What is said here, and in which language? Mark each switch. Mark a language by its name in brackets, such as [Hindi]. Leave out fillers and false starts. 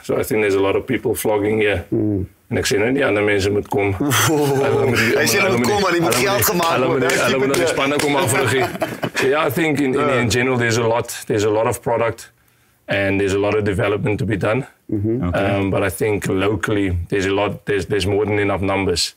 [English] So I think there's a lot of people flogging here. [Afrikaans] En ek sê nou die ander mense moet kom. Hy sê hulle moet kom, maar die moet geld gemaak word. Hulle moet die spanne kom afrig. [English] So yeah, I think in general there's a lot of product and there's a lot of development to be done. But I think locally there's more than enough numbers.